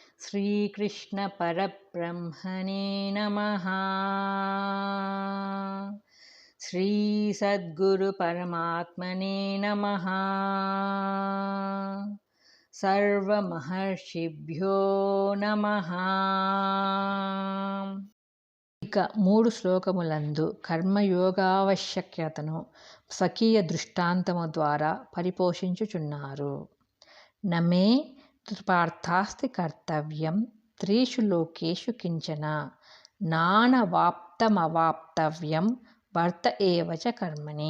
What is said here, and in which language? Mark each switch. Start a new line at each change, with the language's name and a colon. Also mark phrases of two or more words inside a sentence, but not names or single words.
Sanskrit: श्रीकृष्ण परब्रह्मणे नमः। श्री सद्गुरु परमात्मने नमः। सर्वमहर्षिभ्यो नमः।
Telugu: ఇక 3 శ్లోకములందు కర్మయోగావశ్యకతను స్వకీయ దృష్టాంతము ద్వారా పరిపోషించుచున్నారు.
Sanskrit: నమే పార్థాస్తి కర్తవ్యం త్రీషు లోకేషు కించన నానవాప్తమవాప్తవ్యం వర్త ఏవచ కర్మణి.